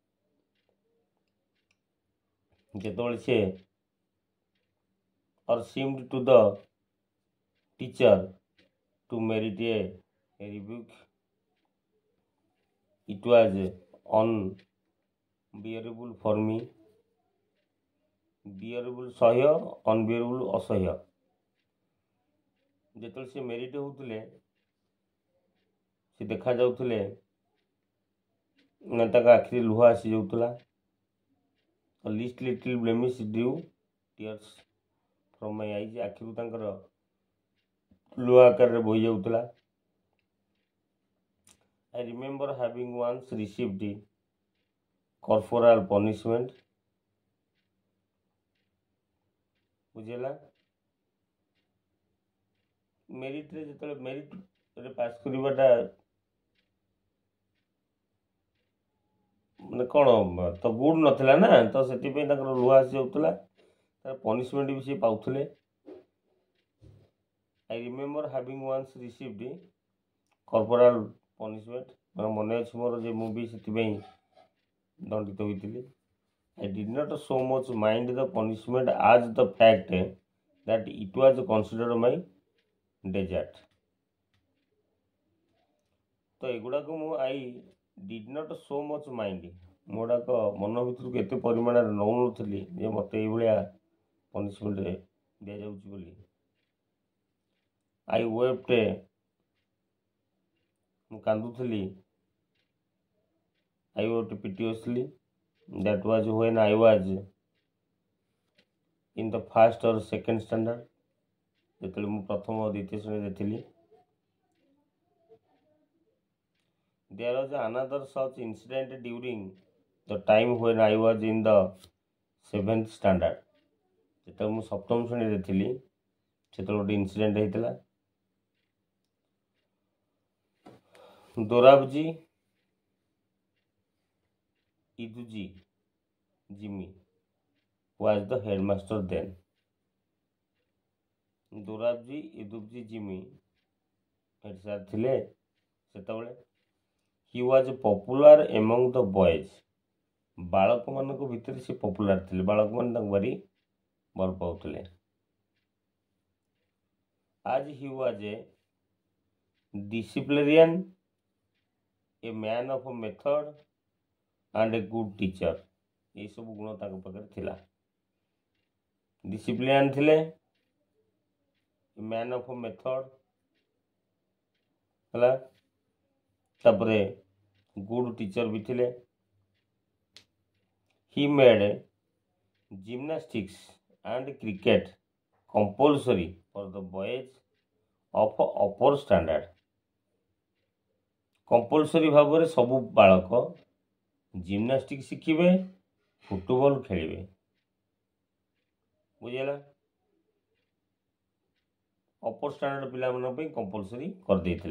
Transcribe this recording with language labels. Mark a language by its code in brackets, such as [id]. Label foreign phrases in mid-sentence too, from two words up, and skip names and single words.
[or] ଯେତେବେଳେ ସେ [en] or seemed to the teacher to merit a rebuke, it was unbearable for me. [or] bearable ସହ୍ୟ, unbearable ଅସହ୍ୟ। ଯେତେବେଳେ ସେ ମେରିଟ୍ ହେଉଥିଲେ ସେ ଦେଖାଯାଉଥିଲେ ତାଙ୍କ ଆଖିରେ ଲୁହ ଆସିଯାଉଥିଲା। [en] least little blemish drew tears from my eyes, [or] ଆଖିରୁ ତାଙ୍କର ଲୁହ ଆକାରରେ ବୋହି ଯାଉଥିଲା। [en] I remember having once received corporal punishment, [or] ବୁଝିଲା। ମେରିଟ୍ରେ ଯେତେବେଳେ ମେରିଟ୍ରେ ପାସ୍ କରିବାଟା ମାନେ କ'ଣ ତ ଗୁଡ୍ ନଥିଲା ନା, ତ ସେଥିପାଇଁ ତାଙ୍କର ଲୁହ ଆସିଯାଉଥିଲା, ତାର ପନିସମେଣ୍ଟ ବି ସେ ପାଉଥିଲେ। [en] I remember having once received corporal punishment, [or] ମାନେ ମନେ ଅଛି ମୋର ଯେ ମୁଁ ବି ସେଥିପାଇଁ ଦଣ୍ଡିତ ହୋଇଥିଲି। [en] I did not so much mind the punishment as the fact that it was considered my desert. [or] ତ ଏଗୁଡ଼ାକ ମୁଁ [en] I did not so much mind, [or] ମୁଁ ଗୁଡ଼ାକ ମନ ଭିତରକୁ ଏତେ ପରିମାଣରେ ନେଉନଥିଲି ଯେ ମୋତେ ଏଇଭଳିଆ ପନିସମେଣ୍ଟ ଦିଆଯାଉଛି ବୋଲି। [en] I wept, [or] ମୁଁ କାନ୍ଦୁଥିଲି। [en] I wept piteously. That was when I was in the first or second standard, [or] ଯେତେବେଳେ ମୁଁ ପ୍ରଥମ ଦ୍ୱିତୀୟ ଶ୍ରେଣୀରେ ଥିଲି। [en] There was another such incident during the time when I was in the 7th standard, [or] ଯେତେବେଳେ ମୁଁ ସପ୍ତମ ଶ୍ରେଣୀରେ ଥିଲି ସେତେବେଳେ ଗୋଟେ ଇନସିଡେଣ୍ଟ ହେଇଥିଲା। [en] ଦୋରାବଜୀ ଇଦୁଜି ଜିମି was the headmaster then. [or] ଦୋରାବଜୀ ଇଦୁଜି ଜିମି [en] head sir [or] ଥିଲେ ସେତେବେଳେ। [en] He was popular among the boys, [or] ବାଳକମାନଙ୍କ ଭିତରେ ସେ ପପୁଲାର ଥିଲେ, ବାଳକମାନେ ତାଙ୍କୁ ଭାରି ଭଲ ପାଉଥିଲେ। [en] As he was a disciplinarian, a man of method and a good teacher, [or] ଏସବୁ ଗୁଣ ତାଙ୍କ ପାଖରେ ଥିଲା। ଡିସିପ୍ଲିନ୍ ଥିଲେ, [en] man of method [or] ହେଲା, ତାପରେ [en] good teacher [or] ବି ଥିଲେ। [en] He made gymnastics and cricket compulsory for the boys of upper standard. [or] କମ୍ପଲସରି ଭାବରେ ସବୁ ବାଳକ ଜିମ୍ନାଷ୍ଟିକ୍ ଶିଖିବେ, ଫୁଟବଲ ଖେଳିବେ, ବୁଝିଲା। [en] upper standard [or] ପିଲାମାନଙ୍କ ପାଇଁ କମ୍ପଲସରି କରିଦେଇଥିଲେ।